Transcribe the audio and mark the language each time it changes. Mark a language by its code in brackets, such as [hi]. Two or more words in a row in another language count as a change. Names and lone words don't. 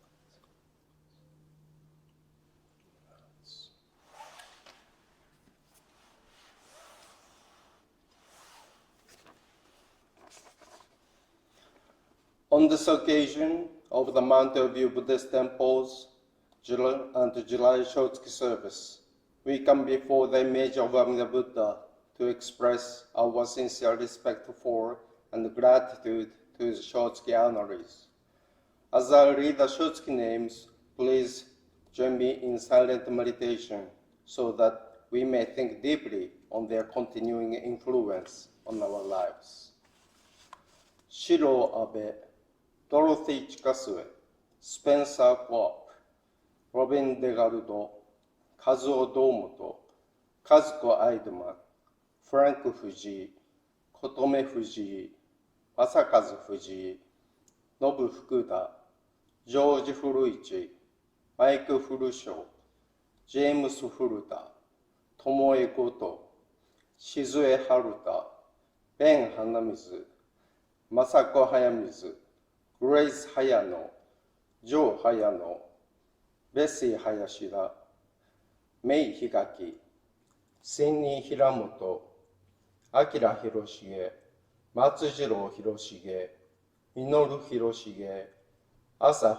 [en] On this occasion of the Mountain View Buddhist Temple's July Shotsuki service, we come before the image of the Buddha to express our sincere respect for and gratitude to his Shotsuki honorees. As I read the Shotsuki names, please join me in silent meditation so that we may think deeply on their continuing influence on our lives. Shiro Abe, Dorothy Chikasue, Spencer Klopp, Robin DeGardo, Kazuo Domoto, Kazuko Aidman, Frank Fujii, Kotome Fujii, Masakazu Fujii, Nobu Fukuda, ジョージ・フルイチ、マイク・フルショー、ジェームス・フルタ、トモエ・ゴト、シズエ・ハルタ、ベン・ハナミズ、マサコ・ハヤミズ、グレイス・ハヤノ、ジョー・ハヤノ、ベッシー・ハヤシダ、メイ・ヒガキ、シンニー・ヒラモト、アキラ・ヒロシゲ、松次郎・ヒロシゲ、ミノル・ヒロシゲ、アサ・